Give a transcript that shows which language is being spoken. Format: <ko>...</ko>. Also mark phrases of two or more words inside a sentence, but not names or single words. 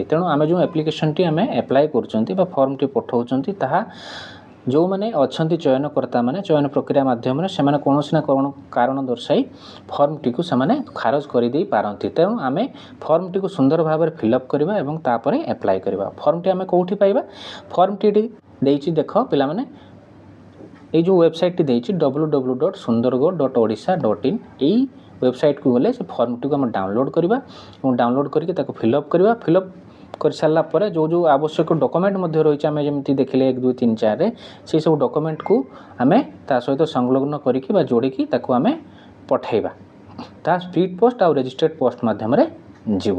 <or>ତେଣୁ ଆମେ ଯେଉଁ ଆପ୍ଲିକେସନଟି ଆମେ ଆପ୍ଲାଏ କରୁଛନ୍ତି ବା ଫର୍ମଟି ପଠାଉଛନ୍ତି, ତାହା ଯେଉଁମାନେ ଅଛନ୍ତି ଚୟନକର୍ତ୍ତା ମାନେ ଚୟନ ପ୍ରକ୍ରିୟା ମାଧ୍ୟମରେ ସେମାନେ କୌଣସି ନା କାରଣ ଦର୍ଶାଇ ଫର୍ମଟିକୁ ସେମାନେ ଖାରଜ କରିଦେଇ ପାରନ୍ତି। ତେଣୁ ଆମେ ଫର୍ମଟିକୁ ସୁନ୍ଦର ଭାବରେ ଫିଲ୍ଅପ୍ କରିବା ଏବଂ ତାପରେ ଆପ୍ଲାଏ କରିବା। ଫର୍ମଟି ଆମେ କେଉଁଠି ପାଇବା? ଫର୍ମଟି ଦେଇଛି ଦେଖ ପିଲାମାନେ, ଏଇ ଯେ ୱେବସାଇଟଟି ଦିୟେଛି www.sundargarh.odisha.in ଏଇ ୱେବସାଇଟକୁ ଗଲେ ସେ ଫର୍ମଟିକୁ ଆମେ ଡାଉନଲୋଡ଼ କରିବା ଏବଂ ଡାଉନଲୋଡ଼ କରିକି ତାକୁ ଫିଲ୍ଅପ୍ କରିବା। ଫିଲ୍ଅପ୍ କରିସାରିଲା ପରେ ଯେଉଁ ଆବଶ୍ୟକ ଡକୁମେଣ୍ଟ ମଧ୍ୟ ରହିଛି ଆମେ ଯେମିତି ଦେଖିଲେ 1 2 3 4ରେ ସେହିସବୁ ଡକୁମେଣ୍ଟକୁ ଆମେ ତା ସହିତ ସଂଲଗ୍ନ କରିକି ବା ଯୋଡ଼ିକି ତାକୁ ଆମେ ପଠାଇବା। ତାହା</or> <en>speed post</en> <or>ଆଉ</or> <en>registered post</en> <or>ମାଧ୍ୟମରେ ଯିବ।</or>